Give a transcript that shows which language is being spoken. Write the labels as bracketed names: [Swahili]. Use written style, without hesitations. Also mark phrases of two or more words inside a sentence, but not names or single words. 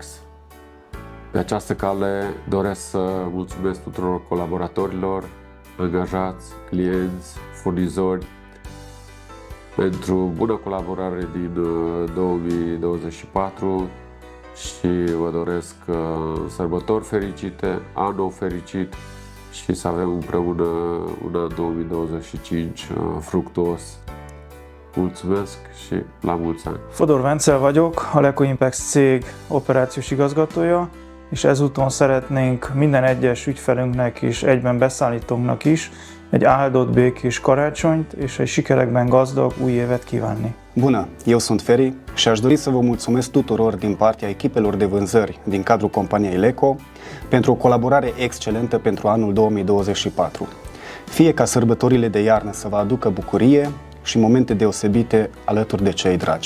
[Romanian] Pe această cale doresc să mulțumesc tuturor colaboratorilor, angajați, clienți, furnizori pentru bună colaborare din 2024 și vă doresc sărbători fericite, an nou fericit și să avem împreună un an 2025 fructuos. Mulțumesc și la mulți ani! [Hungarian] Fodor Vencel vagyok, a Leco Impex cég operációs igazgatója, és ezúton szeretnénk minden egyes ügyfelünknek és egyben beszállítónknak is egy áldott, békés karácsonyt és egy sikerekben gazdag új évet kívánni. [Romanian] Bună, eu sunt Feri și aș dori să vă mulțumesc tuturor din partea echipelor de vânzări din cadrul companiei Leco pentru o colaborare excelentă pentru anul 2024. Fie ca sărbătorile de iarnă să vă aducă bucurie și momente deosebite alături de cei dragi.